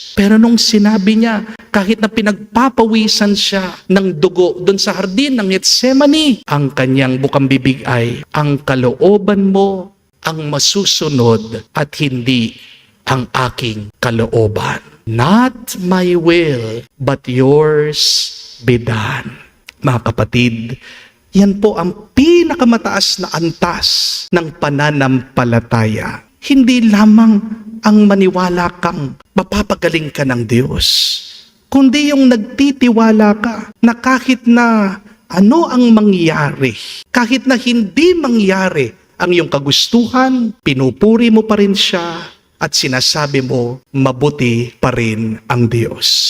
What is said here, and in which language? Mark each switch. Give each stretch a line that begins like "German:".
Filipino: Pero nung sinabi niya, kahit na pinagpapawisan siya ng dugo doon sa hardin ng Getsemani, ang kanyang bukang bibig ay, ang kalooban mo ang masusunod at hindi ang aking kalooban.
English: Not my will, but yours be done.
Filipino: Mga kapatid, yan po ang pinakamataas na antas ng pananampalataya. Hindi lamang ang maniwala kang mapapagaling ka ng Diyos, kundi yung nagtitiwala ka na kahit na ano ang mangyari, kahit na hindi mangyari ang iyong kagustuhan, pinupuri mo pa rin siya at sinasabi mo, mabuti pa rin ang Diyos.